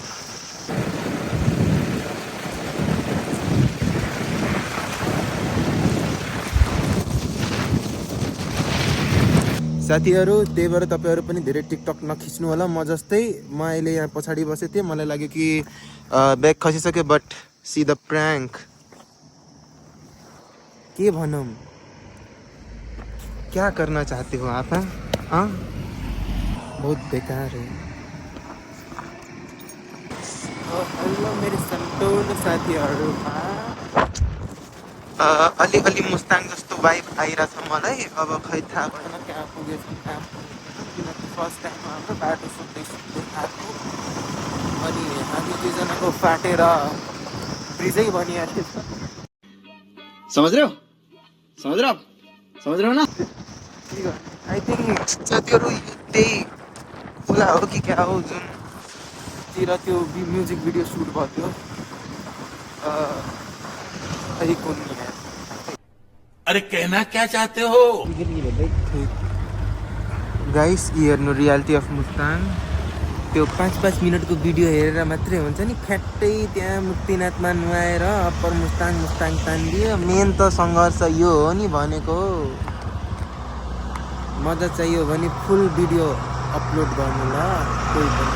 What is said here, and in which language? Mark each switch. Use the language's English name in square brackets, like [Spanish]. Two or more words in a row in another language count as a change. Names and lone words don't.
[Nepali] साथीहरू त्यही भएर तपाईँहरू पनि धेरै टिकटक नखिच्नु होला म जस्तै। म अहिले यहाँ पछाडि बसेको थिएँ, मलाई लाग्यो कि ब्याग खसिसक्यो, [English] but see the prank. [Nepali] के भनौँ, [Hindi] क्या करना चाहते हो आप? हाँ बहुत बेकार है। [Nepali] हेलो मेरो सन्तोन साथीहरू, अलिअलि मुस्ताङ जस्तो वाइब आइरहेछ मलाई। अब खै थाहा भएन कहाँ पुगेछ कहाँ पुगेन, किनकि [English] first time [Nepali] हाम्रो बाटो सुत्दै सुत्दै आएको अनि हामी दुईजनाको फाटेर ब्रिजै बनिहाल्यो। [Hindi] समझ रहे हो ना। [English] I think [Nepali] साथीहरू त्यही खोला हो कि क्या हो जुन तिर त्यो [English] music video [Nepali] सुट भएको थियो। खै कुन [Hindi] अरे कहना क्या चाहते हो? [Nepali] गाइस हेर्नु [English] reality of Mustang. [Nepali] त्यो 5-5 मिनटको भिडियो हेरेर मात्रै हुन्छ नि, फ्याट्टै त्यहाँ मुक्तिनाथमा नुहाएर अप्पर मुस्ताङ तानिदियो। मेन त सङ्घर्ष यो हो नि भनेको। मजा चाहियो भने [English] full video upload [Nepali] गर्नु ल कोही पनि।